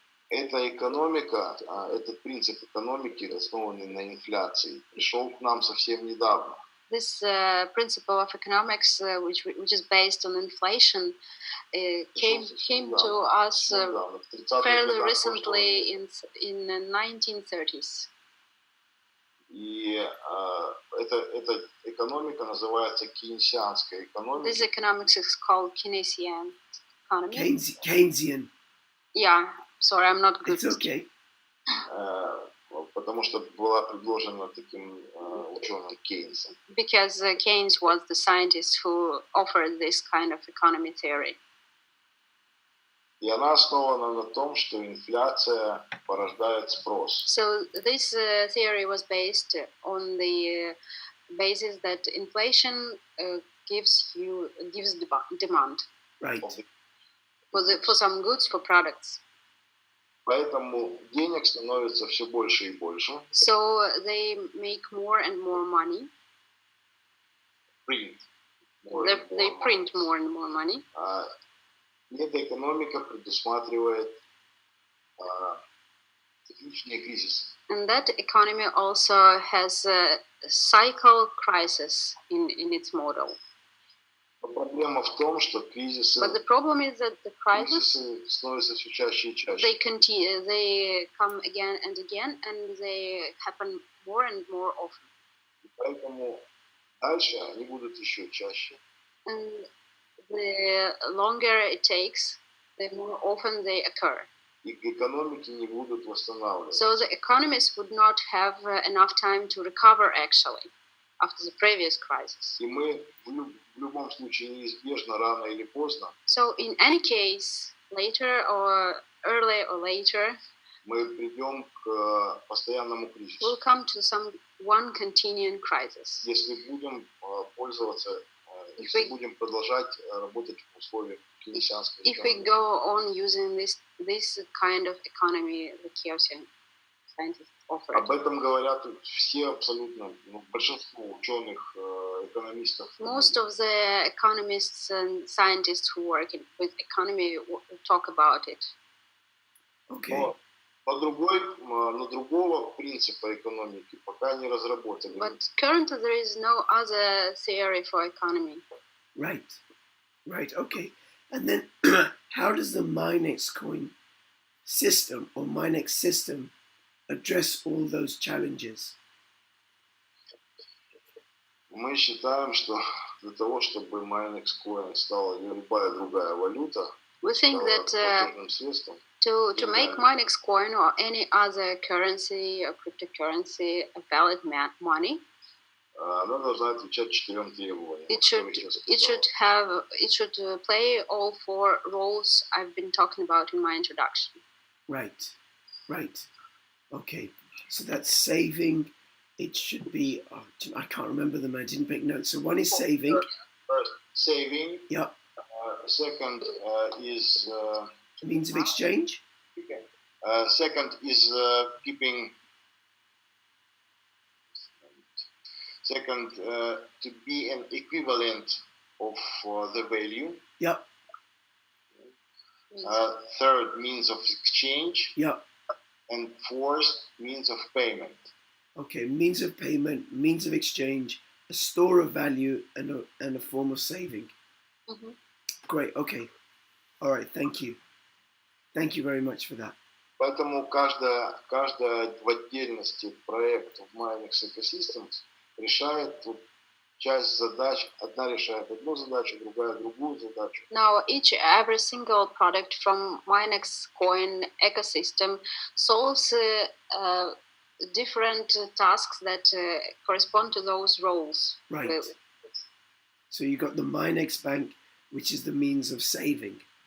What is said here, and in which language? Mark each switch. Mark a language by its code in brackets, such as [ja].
[ru] Эта экономика, этот принцип экономики, основанный на инфляции, пришел к нам совсем недавно. [en] This principle of economics, which is based on inflation, came to us fairly recently in the 1930s. [ru] И эта экономика называется кейнсианская экономика. [en] This economics is called Keynesian economy. Keynesian. Yeah, sorry, I'm not good. It's okay. [ru] Потому что была предложена таким ученым Кейнсом. [en] Because Keynes was the scientist who offered this kind of economy theory. [ru] И она основана на том, что инфляция порождает спрос. [en] So this theory was based on the basis that inflation gives demand Right. for some goods, for products. [ru] Поэтому денег становится все больше и больше. [en] So they make more and more money. Print. They print more and more money. [ru] И эта экономика предусматривает цикличные кризисы. [en] And that economy also has a cycle crisis in its model. [ru] Но проблема в том, что кризисы, [en] But the problem is that the crisis, [ru] кризисы становятся все чаще и чаще. [en] they come again and again, and they happen more and more often. [ru] И поэтому дальше они будут еще чаще. [en] And the longer it takes, the more often they occur. [ru] И экономики не будут восстанавливаться. [en] So the economists would not have enough time to recover actually after the previous crisis. [ru] И мы в любом случае неизбежно, рано или поздно, [en] So in any case, later or early or later, [ru] мы придем к постоянному кризису. [en] we'll come to one continuing crisis. [ru] Если будем пользоваться, если будем продолжать работать в условиях кейнсианской [en] If we [ru] экономики. [en] go on using this kind of economy the Keynesian scientists offer. [ru] Об этом говорят все абсолютно, большинство ученых, экономистов. [en] Most of the economists and scientists who work with economy talk about it. Okay. [ru] Но на другого принципа экономики пока не разработали. [en] But currently there is no other theory for economy. Right, okay. And then how does the Minexcoin system or Minex system address all those challenges? [ru] Мы считаем, что для того, чтобы MinexCoin стала или любая другая валюта, [en] We think that [ru] платежным средством, [en] to make MinexCoin or any other currency or cryptocurrency a valid money, [ru] она должна отвечать 4 требованиям. [en] it should play all 4 roles I've been talking about in my introduction. Right. Okay. So that's saving. It should be, I can't remember them, I didn't make notes. So one is saving. First, saving. Yeah. Second is... means of exchange. Second is keeping... Second, to be an equivalent of the value. Yeah. Third, means of exchange. Yeah. And fourth, means of payment. Okay, means of payment, means of exchange, a store of value, and a form of saving. Mm-hmm. Great, okay. All right, thank you. Thank you very much for that. [ru] Поэтому каждая в отдельности проект в MinexSystems решает часть задач. Одна решает одну задачу, другая другую задачу. [en] Now, every single product from MinexCoin ecosystem solves different tasks that correspond to those roles. Right. So you got the Minex Bank, which is the means of saving,